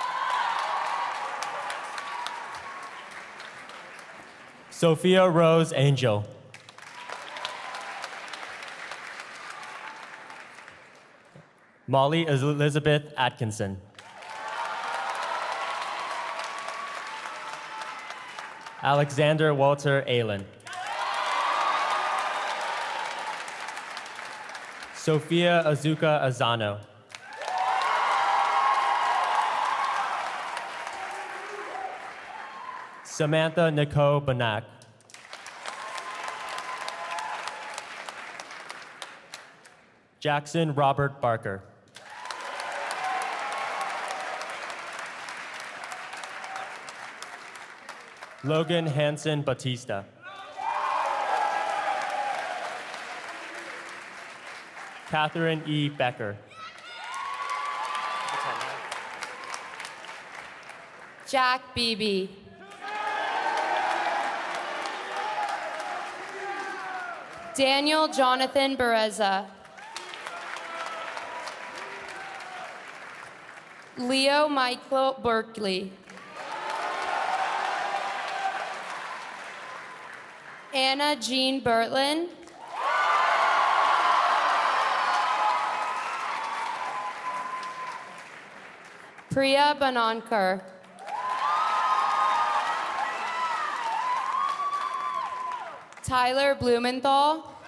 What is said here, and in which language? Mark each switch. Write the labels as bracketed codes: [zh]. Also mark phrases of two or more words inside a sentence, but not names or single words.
[en] Sophia Rose Angel. Molly Elizabeth Atkinson. Alexander Walter Aylen. Sophia Azuka Azano. Samantha Nicole Banak. Jackson Robert Barker. Logan Hanson Batista. Catherine E. Becker. Jack Beebe. Daniel Jonathan Bereza. Leo Michael Berkeley. Anna Jean Bertlin. Priya Banankar. Tyler Blumenthal.